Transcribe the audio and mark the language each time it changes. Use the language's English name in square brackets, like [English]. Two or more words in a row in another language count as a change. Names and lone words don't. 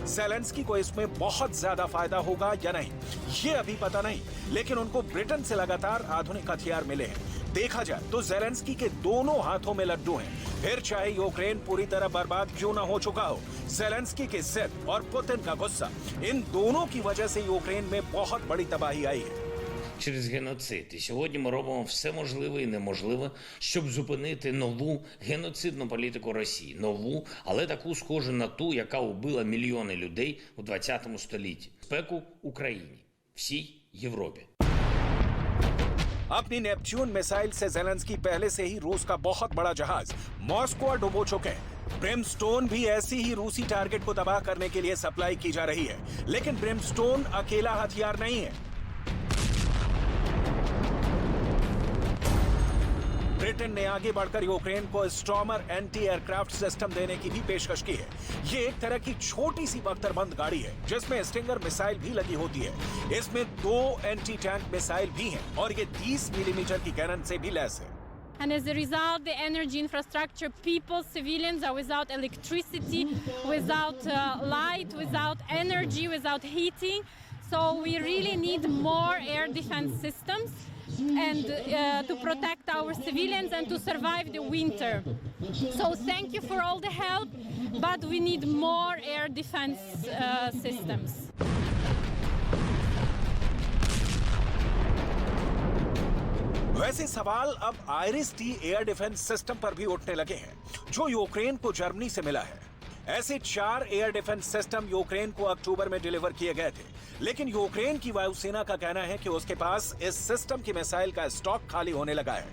[Hindi] ज़ेलेंस्की को इसमें बहुत ज्यादा फायदा होगा या नहीं, ये अभी पता नहीं, लेकिन उनको ब्रिटेन से लगातार आधुनिक हथियार मिले हैं। देखा जाए तो ज़ेलेंस्की के दोनों हाथों में लड्डू हैं। फिर चाहे यूक्रेन पूरी तरह बर्बाद क्यों न हो चुका हो, ज़ेलेंस्की की जिद और पुतिन का गुस्सा, इन दोनों की वजह से यूक्रेन में बहुत बड़ी तबाही आई है। [Ukrainian] Через геноцид. І сьогодні ми робимо все можливе і неможливе, щоб зупинити нову геноцидну політику Росії. Нову, але таку схожу на ту, яка убила мільйони людей у 20 столітті. Безпеку Україні, всій Європі. [Hindi] अपनी नेपच्यून मिसाइल से ज़ेलेंस्की पहले से ही रूस का बहुत बड़ा जहाज मॉस्को डुबो चुके हैं। ब्रिमस्टोन भी ऐसी ही रूसी टारगेट को तबाह करने के लिए सप्लाई की जा रही है, लेकिन ब्रिमस्टोन अकेला हथियार नहीं है। ब्रिटेन ने आगे बढ़कर यूक्रेन को स्टॉर्मर [English] anti aircraft system [Hindi] देने की भी पेशकश की है। ये एक तरह की छोटी सी बख्तरबंद गाड़ी है जिसमें स्टिंगर मिसाइल भी लगी होती है। इसमें 2 [English] anti tank missile [Hindi] भी हैं और ये 30 मिलीमीटर की कैनन से भी लैस है। [English] And as a result, the energy infrastructure, people, civilians are without electricity, without light, without energy, without heating. So we really need more air defense systems and to protect our civilians and to survive the winter. So thank you for all the help, but we need more air defense systems. [Hindi] वैसे सवाल अब आइरिस-T [English] air defense system [Hindi] पर भी उठने लगे हैं, जो यूक्रेन को जर्मनी से मिला है। ऐसे 4 [English] air defense system [Hindi] यूक्रेन को अक्टूबर में डिलीवर किए गए थे, लेकिन यूक्रेन की वायुसेना का कहना है कि उसके पास इस सिस्टम की मिसाइल का स्टॉक खाली होने लगा है।